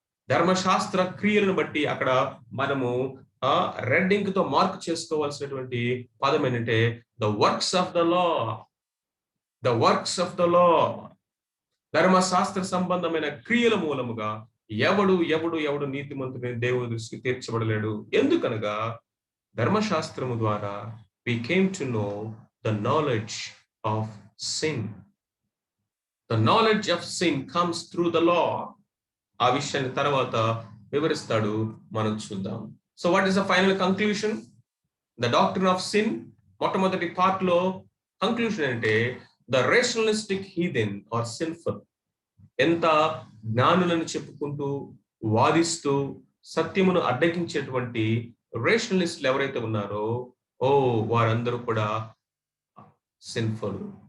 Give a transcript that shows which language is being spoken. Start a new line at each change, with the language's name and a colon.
Telugu: ధర్మశాస్త్ర క్రియలను బట్టి అక్కడ మనము రెడ్ ఇంక్ తో మార్క్ చేసుకోవాల్సినటువంటి పదం ఏంటంటే
English: The works of the law. The works of the law.
Telugu: ధర్మశాస్త్ర సంబంధమైన క్రియల మూలముగా ఎవడు ఎవడు ఎవడు నీతిమంతుడని దేవుని దృష్టికి తీర్చబడలేడు. ఎందుకనగా ధర్మశాస్త్రము ద్వారా
English: we came to know the knowledge of sin. The knowledge of sin comes through the law.
Telugu: ఆ విషయాన్ని తర్వాత వివరిస్తాడు, మనం చూద్దాం.
English: So what is the final conclusion? The doctrine of sin
Telugu: మొట్టమొదటి పార్ట్ లో కంక్లూషన్ అంటే
English: The rationalistic heathen are sinful.
Telugu: ఎంత జ్ఞానులను చెప్పుకుంటూ వాదిస్తూ సత్యమును అడ్డగించేటువంటి రేషనలిస్టులు ఎవరైతే ఉన్నారో వారందరూ కూడా సిన్ఫుల్.